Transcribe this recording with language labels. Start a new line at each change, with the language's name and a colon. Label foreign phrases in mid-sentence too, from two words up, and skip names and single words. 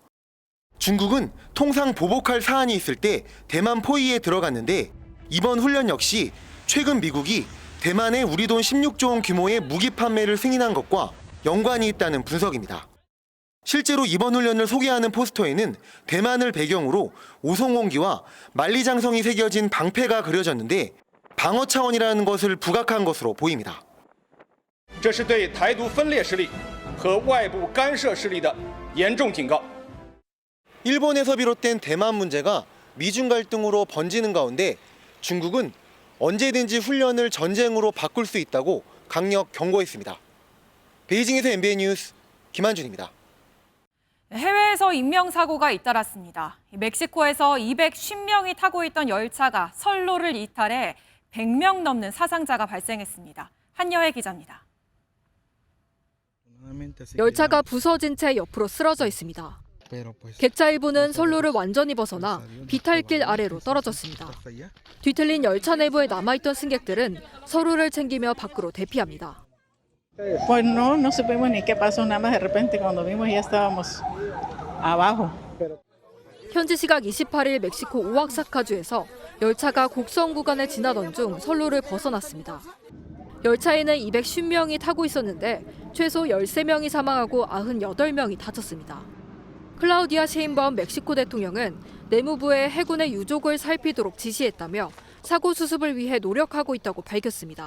Korean: 중국은 통상 보복할 사안이 있을 때 대만 포위에 들어갔는데 이번 훈련 역시 최근 미국이 대만에 우리 돈 16조 원 규모의 무기 판매를 승인한 것과 연관이 있다는 분석입니다. 실제로 이번 훈련을 소개하는 포스터에는 대만을 배경으로 오송홍기와 만리장성이 새겨진 방패가 그려졌는데 방어 차원이라는 것을 부각한 것으로 보입니다.
Chinese: 这是对台独分裂势力和外部干涉势力的严重警告.
Korean: 일본에서 비롯된 대만 문제가 미중 갈등으로 번지는 가운데 중국은 언제든지 훈련을 전쟁으로 바꿀 수 있다고 강력 경고했습니다. 베이징에서 MBN 뉴스 김한준입니다. 해외에서 인명사고가 잇따랐습니다. 멕시코에서 250명이 타고 있던 열차가 선로를 이탈해 100명 넘는 사상자가 발생했습니다. 한여혜 기자입니다. 열차가 부서진 채 옆으로 쓰러져 있습니다. 객차 일부는 선로를 완전히 벗어나 비탈길 아래로 떨어졌습니다. 뒤틀린 열차 내부에 남아있던 승객들은 서로를 챙기며 밖으로 대피합니다.
Spanish: Pues no supimos ni qué pasó, nada más de repente cuando vimos ya estábamos abajo.
Korean: 현지 시각 28일 멕시코 오아사카주에서 열차가 곡선 구간을 지나던 중 선로를 벗어났습니다. 열차에는 250명이 타고 있었는데 최소 13명이 사망하고 98명이 다쳤습니다. 클라우디아 셰인바움 멕시코 대통령은 내무부에 해군의 유족을 살피도록 지시했다며 사고 수습을 위해 노력하고 있다고 밝혔습니다.